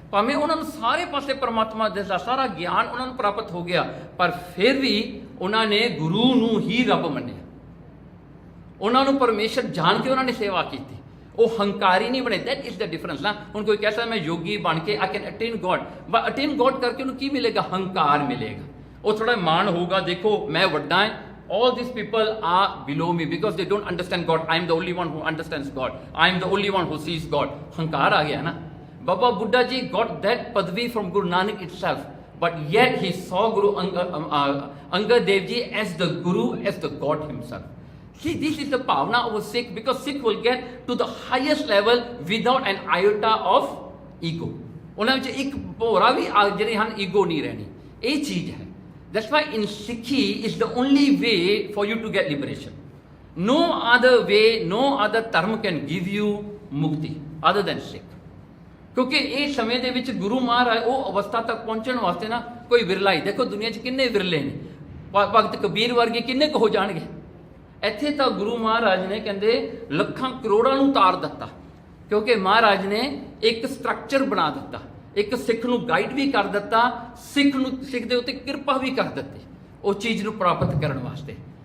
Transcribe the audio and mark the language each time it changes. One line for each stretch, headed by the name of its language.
Punjabi: ਭਾਵੇਂ ਉਹਨਾਂ ਨੂੰ ਸਾਰੇ ਪਾਸੇ ਪਰਮਾਤਮਾ ਦਾ ਸਾਰਾ ਗਿਆਨ ਉਹਨਾਂ ਨੂੰ ਪ੍ਰਾਪਤ ਹੋ ਗਿਆ, ਪਰ ਫਿਰ ਵੀ ਉਹਨਾਂ ਨੇ ਗੁਰੂ ਨੂੰ ਹੀ ਰੱਬ ਮੰਨਿਆ। ਉਹਨਾਂ ਨੂੰ ਪਰਮੇਸ਼ਰ ਜਾਣ ਕੇ ਉਹਨਾਂ ਨੇ ਸੇਵਾ ਕੀਤੀ। ਉਹ ਹੰਕਾਰੀ ਨਹੀਂ ਬਣੇ।
English: that is the difference
Punjabi: ਨਾ। ਹੁਣ ਕੋਈ ਕਹਿ ਸਕਦਾ ਮੈਂ ਯੋਗੀ ਬਣ ਕੇ
English: I can attain God, but attain God
Punjabi: ਕਰਕੇ ਉਹਨੂੰ ਕੀ ਮਿਲੇਗਾ? ਹੰਕਾਰ ਮਿਲੇਗਾ। ਉਹ ਥੋੜਾ ਮਾਣ ਹੋਊਗਾ, ਦੇਖੋ ਮੈਂ ਵੱਡਾ ਹਾਂ,
English: all these people are below me because they don't understand God. I am the only one who understands God. I am the only one who sees God.
Punjabi: ਹੰਕਾਰ ਆ ਗਿਆ ਨਾ।
English: Baba Buddha ji got that padvi from Guru Nanak itself, but yet he saw Guru Angad Dev ji as the Guru, as the God himself. See, this is the bhavana of a Sikh, because Sikh will get to the highest level without an iota of ego.
Punjabi: ਉਹਨਾਂ ਵਿੱਚ ਇੱਕ ਭੋਰਾ ਵੀ ਜਿਹੜੇ ਹਨ ego ਨਹੀਂ ਰਹਿਣੀ। ਇਹ ਚੀਜ਼ ਹੈ।
English: That's why in Sikhi is the only way for you to get liberation. No other way, no other dharma can give you mukti other than Sikh.
Punjabi: ਕਿਉਂਕਿ ਇਹ ਸਮੇਂ ਦੇ ਵਿੱਚ ਗੁਰੂ ਮਹਾਰਾਜ ਉਹ ਅਵਸਥਾ ਤੱਕ ਪਹੁੰਚਣ ਵਾਸਤੇ ਨਾ ਕੋਈ ਵਿਰਲਾ ਹੀ। ਦੇਖੋ ਦੁਨੀਆ 'ਚ ਕਿੰਨੇ ਵਿਰਲੇ ਨੇ, ਭਗਤ ਕਬੀਰ ਵਰਗੇ ਕਿੰਨੇ ਕੁ ਹੋ ਜਾਣਗੇ। ਇੱਥੇ ਤਾਂ ਗੁਰੂ ਮਹਾਰਾਜ ਨੇ ਕਹਿੰਦੇ ਲੱਖਾਂ ਕਰੋੜਾਂ ਨੂੰ ਤਾਰ ਦਿੱਤਾ, ਕਿਉਂਕਿ ਮਹਾਰਾਜ ਨੇ ਇੱਕ ਸਟਰਕਚਰ ਬਣਾ ਦਿੱਤਾ, ਇੱਕ ਸਿੱਖ ਨੂੰ ਗਾਈਡ ਵੀ ਕਰ ਦਿੱਤਾ, ਸਿੱਖ ਦੇ ਉੱਤੇ ਕਿਰਪਾ ਵੀ ਕਰ ਦਿੱਤੀ ਉਹ ਚੀਜ਼ ਨੂੰ ਪ੍ਰਾਪਤ ਕਰਨ ਵਾਸਤੇ।